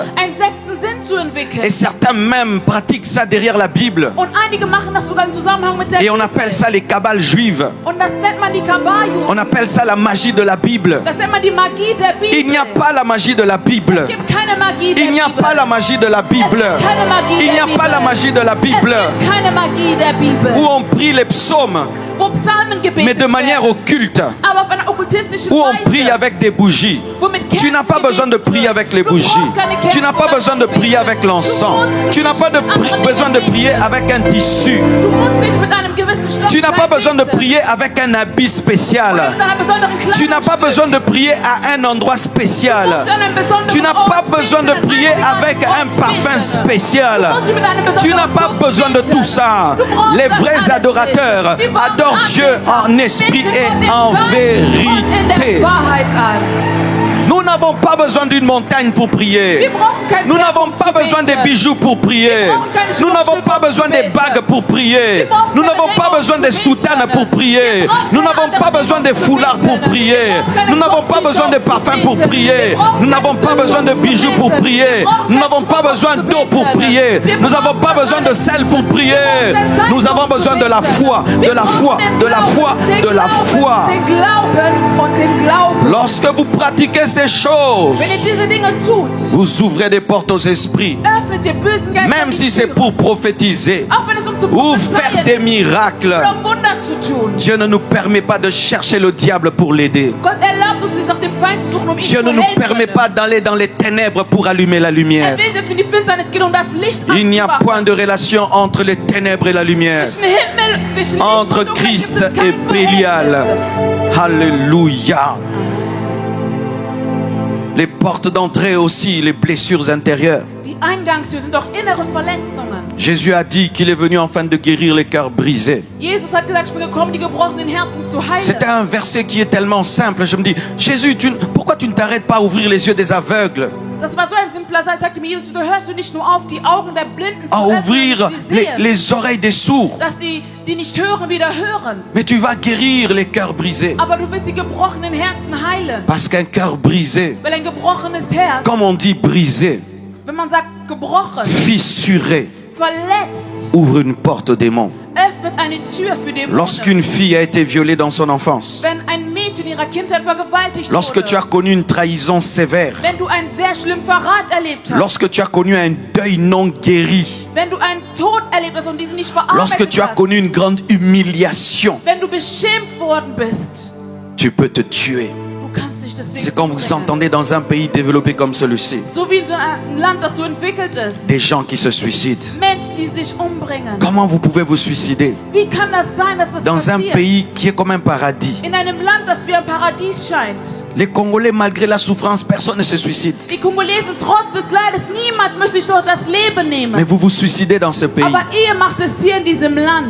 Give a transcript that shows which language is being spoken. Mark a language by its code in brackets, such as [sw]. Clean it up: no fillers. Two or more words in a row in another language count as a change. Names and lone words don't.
[de] einen sechsten Sinn zu entwickeln. [fr] Et certains même pratiquent ça derrière la Bible. [de] Und einige machen das sogar im Zusammenhang mit der [fr] Et on [de] Bibel. [fr] appelle ça les kabbales juives. [de] Und das nennt man die Kabbaju. [fr] On appelle ça la magie de la Bible. [de] Das nennt man die Magie der Bibel. [fr] Il n'y a pas la magie de la Bible. [de] Es gibt keine Magie der [fr] Il n'y a [de] Bibel. [fr] pas la magie de la Bible. [de] Keine Magie [fr] Il n'y [de] der [fr] a [de] Bibel. [fr] pas la magie de la [de] Es [fr] Bible [de] gibt keine Magie der Bibel. [fr] où on prie les psaumes, [de] Wo Psalmen gebetet [fr] mais de manière [de] werden, [fr] occulte, [de] aber auf einer okkultistischen [fr] où on [de] Weise. [fr] prie avec des bougies. [de] Womit [fr] Tu n'as pas [de] Kerzen [fr] besoin de [de] gebetet [fr] prier [de] wird. [fr] avec les [de] Du [fr] bougies. [de] brauchst keine Kerzen, [fr] Tu n'as pas besoin de prier avec l'encens. Tu n'as pas besoin de prier avec un tissu. [de] Du musst nicht mit einem gewissen Stoff [fr] Tu n'as pas besoin de [de] beten. [fr] prier avec un habit [de] Oder [fr] spécial. [de] mit einer besonderen [fr] Tu n'as pas [de] Kleidungsstück. [fr] besoin de prier à un endroit [de] Du [fr] spécial. [de] musst an einem besonderen [fr] Tu n'as [de] Ort [fr] pas besoin de [de] beten, [fr] prier [de] an einem [fr] avec un [de] Ort [fr] parfum [de] beten. [fr] spécial. [de] Du musst mit einem besonderen [fr] Tu n'as pas [de] Duft [fr] besoin de [de] beten. [fr] tout ça. [de] Du brauchst [fr] Les [de] das [fr] vrais [de] alles [fr] adorateurs [de] nicht. Die wahren [fr] adorent Dieu en [de] Anbeter [fr] esprit [de] beten [fr] et [de] Gott in [fr] en [de] Geist und in der [fr] vérité. [de] Wahrheit an. [fr] Nous n'avons pas besoin d'une montagne pour [de] Wir [fr] prier. [de] brauchen kein [fr] Nous [de] Berg, [fr] n'avons [de] um [fr] pas [de] zu [fr] besoin des [de] beten. [fr] bijoux pour prier. Nous n'avons pas besoin des bagues pour prier. Nous n'avons pas besoin des soutanes pour prier. Nous n'avons pas besoin des foulards pour prier. Nous n'avons pas besoin de parfums pour prier. Nous n'avons pas besoin de bijoux pour prier. Nous n'avons pas besoin d'eau pour prier. Nous n'avons pas besoin de sel pour prier. Nous avons besoin de la foi, de la foi, de la foi, de la foi. [de] Den Glauben und den Glauben. [fr] Lorsque vous pratiquez ces choses, [de] Wenn ihr diese Dinge tut, [fr] vous ouvrez des portes aux esprits. [de] öffnet ihr bösen Geistern [fr] Même [de] die [fr] si c'est [de] Türen. [fr] pour prophétiser [de] Auch wenn es um zu [fr] ou faire [de] prophezeien [fr] des [de] ist, [fr] miracles, [de] oder um Wunder zu tun. [fr] Dieu ne nous permet pas de chercher le diable pour l'aider. [de] Gott erlaubt uns nicht nach dem Feind zu suchen, um ihn [fr] Dieu [de] zu [fr] ne nous [de] helfen. [fr] permet pas d'aller dans les ténèbres pour allumer la lumière. [de] Er will, dass wir in die Finsternis gehen, um das Licht [fr] Il n'y a [de] anzumachen. [fr] point de relation entre les ténèbres et la lumière, [de] Zwischen Himmel, zwischen Licht [fr] entre [de] und Dunkel [fr] Christ [de] gibt es [fr] et [de] kein [fr] Bélial. [de] Verhältnis. [fr] Alléluia. Les portes d'entrée aussi, les blessures intérieures. [de] Die Eingangstür sind auch innere Verletzungen. [fr] Jésus a dit qu'il est venu afin de guérir les cœurs brisés. [de] Jesus hat gesagt, ich bin gekommen, die gebrochenen Herzen zu heilen. [fr] C'était un verset qui est tellement simple. Je me dis, Jésus, pourquoi tu ne t'arrêtes pas à ouvrir les yeux des aveugles, [de] Das war so ein simpler Satz. Sagte mir Jesus, du hörst du nicht nur auf, die Augen der Blinden zu [fr] à [de] öffnen, [fr] ouvrir [de] dass sie sehen, [fr] les oreilles des sourds, [de] dass die nicht hören, wieder hören. [fr] mais tu vas guérir les cœurs brisés. [de] Aber du willst die gebrochenen Herzen heilen. [fr] Parce qu'un cœur brisé, [de] Weil ein gebrochenes Herz, [fr] comme on dit brisé, [de] wenn man sagt gebrochen, [fr] fissuré, [de] verletzt, [fr] ouvre une porte au démon. [de] öffnet eine Tür für Dämonen. [fr] Lorsqu'une fille a été violée dans son enfance, [de] Wenn ein Mädchen in ihrer Kindheit vergewaltigt [fr] lorsque [de] wurde, [fr] tu as connu une trahison sévère, [de] wenn du einen sehr schlimmen Verrat erlebt hast, [fr] lorsque tu as connu un deuil non guéri, [de] wenn du einen Tod erlebt hast und diesen nicht verarbeitet [fr] lorsque tu as [de] hast, [fr] connu une grande humiliation, [de] wenn du beschämt worden bist, [fr] tu peux te tuer. [de] du kannst dich deswegen [fr] C'est quand vous [de] umbringen. [fr] entendez dans un pays développé comme celui-ci, [de] So wie in so einem Land, das so entwickelt ist. [fr] des gens qui se suicident. [de] Menschen, die sich umbringen. [fr] Comment vous pouvez vous suicider [de] Wie kann das sein, dass das [fr] dans un [de] passiert? [fr] pays qui est comme un paradis? [de] In einem Land, das wie ein Paradies scheint. [fr] Les Congolais, malgré la souffrance, personne ne se suicide. [de] Die Kongolesen, trotz des Leides, niemand möchte sich dort das Leben nehmen. [fr] Mais vous vous suicidez dans ce pays. [de] Aber ihr macht es hier in diesem Land.